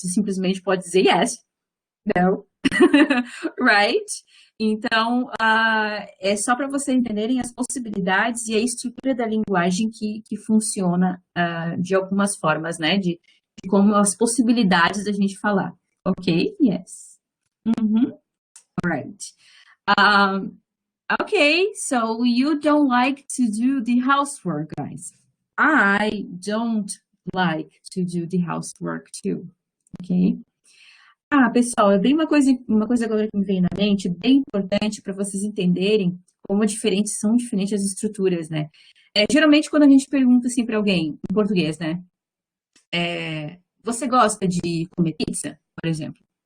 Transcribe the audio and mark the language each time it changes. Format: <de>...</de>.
<pt>Você simplesmente pode dizer</pt> <en>yes, no, right?</en> <pt>Então, é só para vocês entenderem as possibilidades e a estrutura da linguagem que funciona de algumas formas, né? De como as possibilidades da gente falar.</pt> <en>Ok? Yes. Uhum. Right. Um, okay, so you don't like to do the housework, guys. I don't like to do the housework too. Okay?</en> <pt>Pessoal, é bem uma coisa agora que me vem na mente, bem importante para vocês entenderem como são diferentes as estruturas, né? Geralmente, quando a gente pergunta assim para alguém, em português, né? Você gosta de comer pizza, por exemplo?</pt>